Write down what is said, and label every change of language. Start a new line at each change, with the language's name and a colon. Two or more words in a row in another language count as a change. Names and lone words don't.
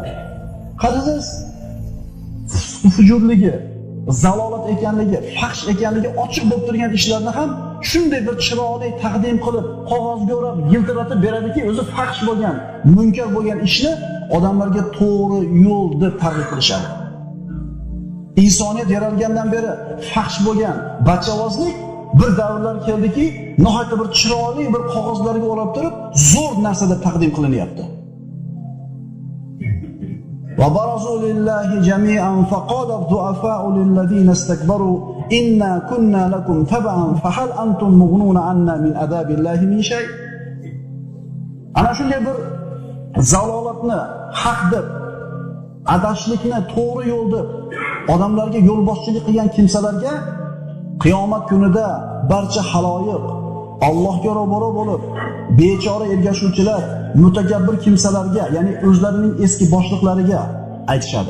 Uzbek: Qarasangiz, fujurligi, zalolat ekanligi, fahsh ekanligi ochiq bo'lib turgan ishlarni ham shunday bir chiroyli taqdim qilib, qog'ozga o'rab, yiltiratib beradiki, o'zi fahsh bo'lgan, munkar bo'lgan ishni odamlarga to'g'ri yo'l deb targ'ib qilishadi. Insoniyat yaralgandan beri fahsh bo'lgan bachavozlik bir davrlar keldiki, nihoyatda bir chiroyli bir qog'ozlarga o'rab turib, zo'r narsa deb taqdim qilinyapti.
Arabic: وبرزوا لله جميعا فقال الضعفاء للذين استكبروا إنا كنا لكم تبعا فهل أنتم مغنون عنا من عذاب الله من شيء'.
Uzbek: Ana shunday bir zalolatni haq deb, adashlikni to'g'ri yo'l deb odamlarga yo'lboshchilik qilgan kimsalarga qiyomat kunida barcha haloyiq Allohga ro'baro bo'lib, bechora ergashuvchilar, mutakabbir kimsalarga, ya'ni o'zlarining eski boshliqlariga aytishadi.